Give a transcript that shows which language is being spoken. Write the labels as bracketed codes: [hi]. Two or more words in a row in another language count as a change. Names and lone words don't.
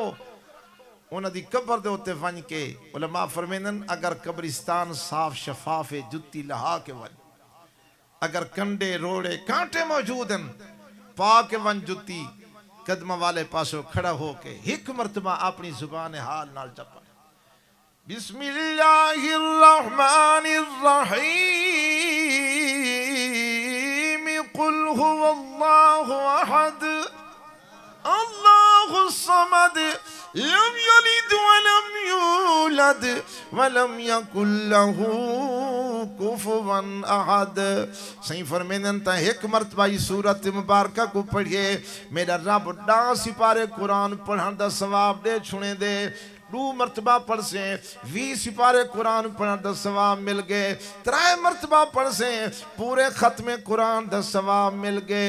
[skr] انہاں دی قبر دے اتے ونج کے علما فرمیندن اگر قبرستان صاف شفاف ہے جتی لہا کے ونج، اگر کنڈے روڑے کانٹے موجود ہن پا کے ونج جتی، قدم والے پاسوں کھڑا ہو کے ہک مرتبہ اپنی زبان حال نال چپا [ar] بسم الله الرحمن الرحيم قل هو الله أحد الله الصمد لم يلد ولم يولد ولم يكن له كفوا أحد. [skr] صحیح فرمیندن تاں ہک مرتبہ سورت مبارک کو پڑھیے میرا رب 10 سپارے قرآن پڑھن دا ثواب دے چھنے دے. 2 مرتبہ پڑھ سے 20 سپارے قرآن پڑھن دا ثواب مل گئے. 3 مرتبہ پڑھ سے پورے ختمے قرآن دا ثواب مل گئے.